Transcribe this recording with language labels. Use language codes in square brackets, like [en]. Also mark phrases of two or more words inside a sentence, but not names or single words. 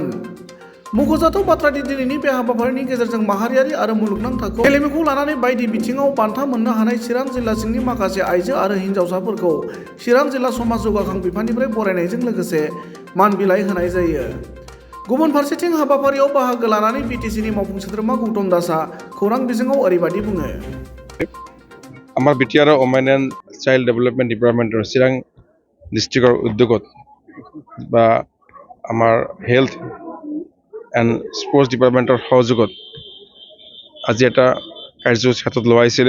[brx] मख'जाथाव बाथ्रादि दिनैनि बे हाबाफारिनि गेजेरजों माहारियारि आरो मुलुगनां थाखोआव गेलेमुखौ लानानै बायदि बिथिङाव बान्था मोननो हानाय चिरां जिल्ला सिंनि माखासे आइजो आरो हिन्जावसाफोरखौ चिरां जिल्ला समाज जौगाखां बिफाननिफ्राय बरायनायजों लोगोसे मान बिलाइ होनाय जायो। गुबुन फारसेथिं हाबाफारियाव बाहागो लानानै बिटिसिनि मावफुं सोद्रोमा गौतम दासआ खौरां बिजोङाव ओरैबायदि बुङो। [as] আমাৰ বিটিআৰ ওমেন এণ্ড চাইল্ড ডেভেলপমেণ্ট ডিপাৰ্টমেণ্টৰ চিৰাং ডিষ্ট্ৰিক্টৰ উদ্যোগত বা আমাৰ হেল্থ এণ্ড স্পৰ্টছ ডিপাৰ্টমেণ্টৰ সহযোগত আজি এটা কাৰ্যসূচী হাতত লোৱা হৈছিলে।